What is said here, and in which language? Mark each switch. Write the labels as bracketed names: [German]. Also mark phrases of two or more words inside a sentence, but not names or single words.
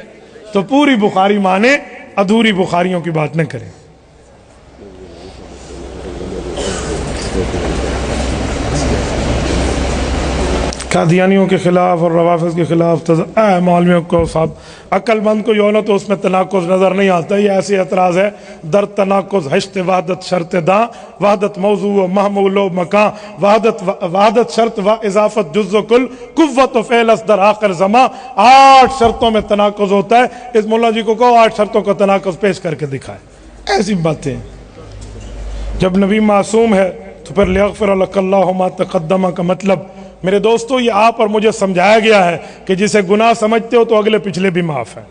[Urdu] تو پوری بخاری مانے، ادھوری بخاریوں کی بات نہ کریں۔ قادیانیوں کے خلاف اور روافض کے خلاف مولویوں کو صاحب عقل مند کو یوں تو اس میں تناقض نظر نہیں آتا، یہ ایسی اعتراض ہے [Persian] در تناقض ہشت وحدت شرط داں، وحدت موضوع و محمول و مکان، وحدت شرط و اضافت جز و کل، قوت و فعل در آخر زماں۔ [Urdu] 8 شرطوں میں تناقض ہوتا ہے۔ اس مولا جی کو کہو 8 شرطوں کا تناقض پیش کر کے دکھائے۔ ایسی باتیں جب نبی معصوم ہے تو پھر [Arabic] لیغفر لک اللہ ما تقدم [Urdu] کا مطلب میرے دوستو یہ آپ اور مجھے سمجھایا گیا ہے کہ جسے گناہ سمجھتے ہو تو اگلے پچھلے بھی معاف ہیں۔